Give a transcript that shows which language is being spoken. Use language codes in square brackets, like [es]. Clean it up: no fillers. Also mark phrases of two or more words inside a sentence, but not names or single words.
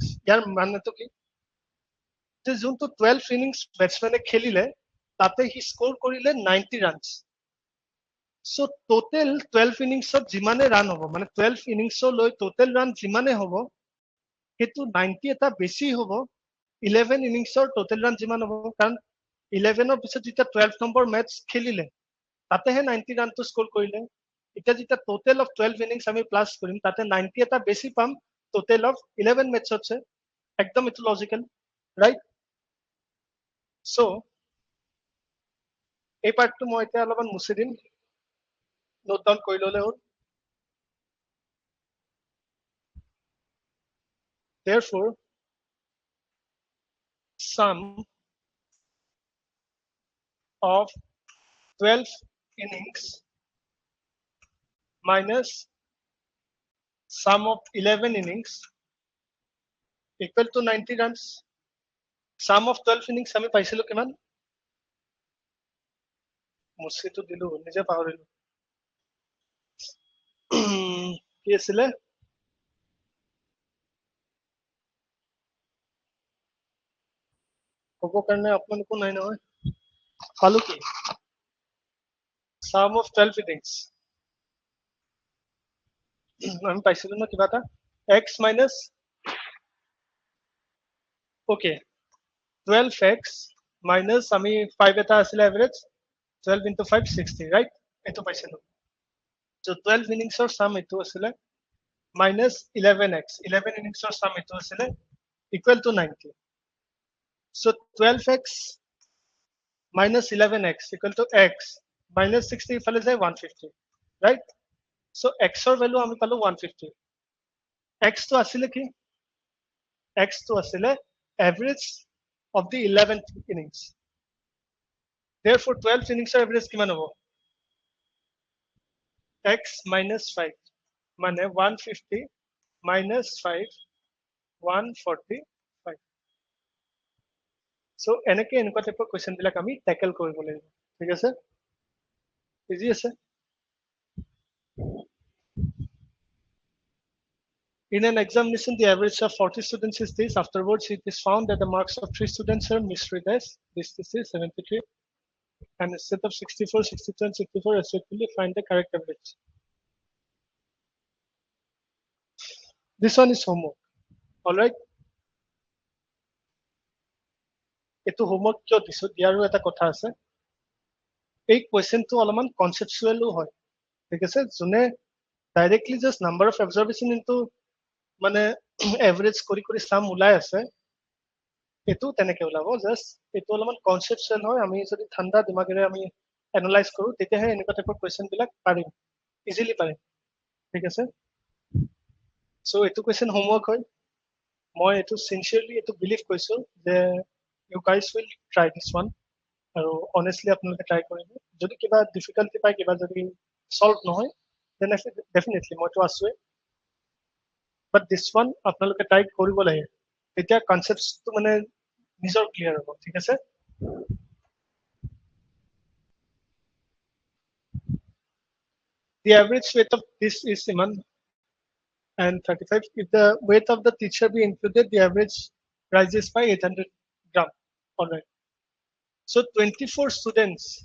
[as] ইয়াৰ মানেটো কি যে যোনটো 12 [en] innings batsman [as] খেলিলে তাতে হি স্কোৰ কৰিলে 90 runs. [en] So total 12 innings [as] যিমানে ৰান হ'ব মানে [en] 12 innings [as] লৈ [en] total run [as] যিমানে হ'ব হেতু 90 এটা বেছি হ'ব [en] 11 innings total run [as] যিমান হ'ব, কাৰণ 11 পিছত যেতিয়া 12 নম্বৰ মেটচ খেলিলে তাতেহে 90 ৰানটো স্কোৰ কৰিলে। এতিয়া যেতিয়া [en] total of 12 innings [as] আমি প্লাস কৰিম তাতে 90 এটা বেছি পাম [en] total of 11 [as] মেটচতছে, একদম এটো লজিক্যাল, ৰাইট? সো এই পাৰ্টটো মই এতিয়া অলপমান মুছি দিম, [en] note down [as] কৰি ললে হ'ল। [en] Therefore, sum of 12 innings minus sum of 11 innings equal to 90 runs. Sum of 12 innings [as] আমি পাইছিলো কিমান? মুছিটো দিলো নিজে পাহৰিলো। কি আছিলে? ক'ব কাৰণে আপোনালোকো নাই নহয়। পালো কি? [en] Sum of 12 innings [as] আমি পাইছিলো না কিবা এটা [en] x minus okay 12x minus [as] আমি 5 এটা আছিল এভারেজ [en] 12 into 5 60, right? [as] এটো পাইছিলো। [en] So 12 innings sum [as] এটো আছিল [en] minus 11x 11 innings sum [as] এটো আছিল [en] equal to 90. So 12x minus 11x equal to x minus 60 ইফালে যায় 150, right? So x value [as] আমি পালো [en] 150. [as] x তো আসলে কি? [en] x তো আসলে average of the 11th innings. Therefore 12th innings average [as] কিমান হ'ব? [en] x minus 5 মানে 150 minus 5 145. [as] So এনেকে এনেকুৱা টাইপৰ কোৱেশ্চন বিলাক আমি ট্যাকল কৰিব লাগিব, ঠিক আছে? ইজি আছে। [en] In an examination, the average of 40 students is this. Afterwards, it is found that the marks of 3 students are misread as this is 73, and instead of 64, 62, and 64, respectively, find the correct average. This one is homework. All right. [as] এটো হোমৱৰ্ক কিয় দিছো দিয়াৰো এটা কথা আছে। এই কোৱেশ্চনটো অলপমান কনসেপচুৱেলো হয়, ঠিক আছে? যোনে [en] directly just number of observation into [as] মানে এভাৰেজ কৰি কৰি সাম ওলাই আছে, এটো তেনেকে ওলাব। জাস্ট এটো অলপমান কনসেপচুৱেল হয়, আমি যদি ঠাণ্ডা দিমাগেৰে আমি এনালাইজ কৰো তেতিয়াহে এনেকুৱা টাইপৰ কোৱেশ্চন বিলাক পাৰিম, ইজিলি পাৰিম, ঠিক আছে? সো এটো [en] question homework [as] হয়। মই এটো সিনচিয়াৰলি এটো বিলিভ কৰিছো যে [en] you guys will try this one, [as] আৰু honestly আপোনালোকে ট্ৰাই কৰিব। যদি কিবা ডিফিকাল্টি পায়, কিবা যদি সলভ নহয়, [en] then definitely [as] মইতো আছোৱে, [en] but this one [as] আপোনালোকে ট্ৰাই কৰিব লাগে, তেতিয়া কনসেপ্টটো মানে নিজৰ ক্লিয়াৰ হ'ব, ঠিক আছে? [en] The average weight of this is iman and 35. If the weight of the teacher be included, the average rises by 800 gram. All right. So 24 students.